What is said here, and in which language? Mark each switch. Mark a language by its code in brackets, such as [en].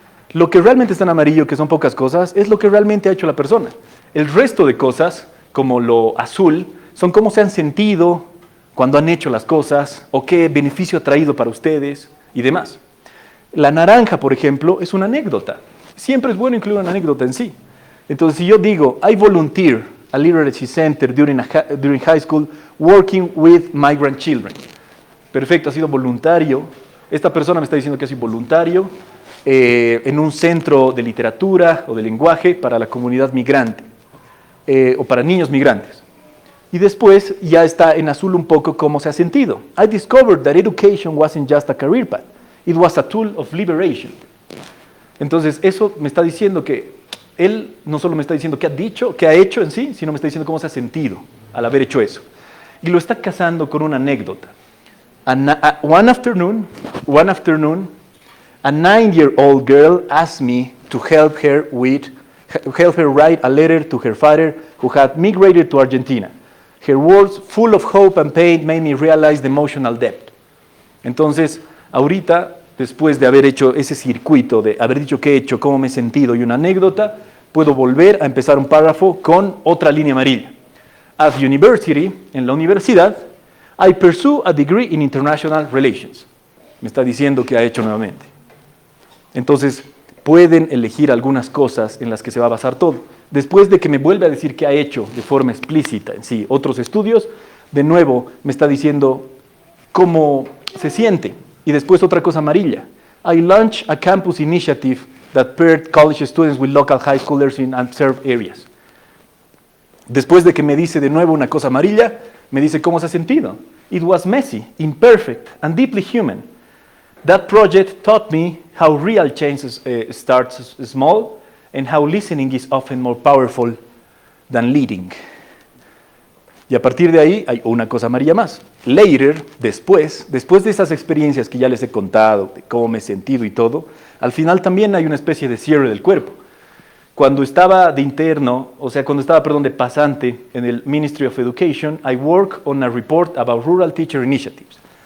[es] Lo que realmente está en amarillo, que son pocas cosas, es lo que realmente ha hecho la persona. El resto de cosas, como lo azul, son cómo se han sentido cuando han hecho las cosas, o qué beneficio ha traído para ustedes y demás. La naranja, por ejemplo, es una anécdota. Siempre es bueno incluir una anécdota en sí. Entonces, si yo digo, [en] I volunteer a literacy center during high school working with migrant children. [es] Perfecto, ha sido voluntario. Esta persona me está diciendo que ha sido voluntario en un centro de literatura o de lenguaje para la comunidad migrante o para niños migrantes. Y después ya está en azul un poco cómo se ha sentido. [en] I discovered that education wasn't just a career path. It was a tool of liberation. [es] Entonces, eso me está diciendo que él no solo me está diciendo qué ha dicho, qué ha hecho en sí, sino me está diciendo cómo se ha sentido al haber hecho eso. Y lo está casando con una anécdota. [en] One afternoon, a 9-year-old girl asked me to help her write a letter to her father who had migrated to Argentina. Her words, full of hope and pain, made me realize the emotional depth. [es] Entonces, ahorita, después de haber hecho ese circuito, de haber dicho qué he hecho, cómo me he sentido y una anécdota, puedo volver a empezar un párrafo con otra línea amarilla. [en] At university, [es] en la universidad, [en] I pursue a degree in international relations. [es] Me está diciendo qué ha hecho nuevamente. Entonces, pueden elegir algunas cosas en las que se va a basar todo. Después de que me vuelve a decir qué ha hecho de forma explícita en sí otros estudios, de nuevo me está diciendo cómo se siente. Y después otra cosa amarilla. [en] I launched a campus initiative that paired college students with local high schoolers in unserved areas. [es] Después de que me dice de nuevo una cosa amarilla, me dice cómo se ha sentido. [en] It was messy, imperfect, and deeply human. That project taught me how real change starts small and how listening is often more powerful than leading. [es] Y a partir de ahí hay una cosa amarilla más. Later, después de esas experiencias que ya les he contado, de cómo me he sentido y todo, al final también hay una especie de cierre del cuerpo. Cuando estaba de interno, de pasante en el [en] Ministry of Education, I work on a report about rural teacher initiatives.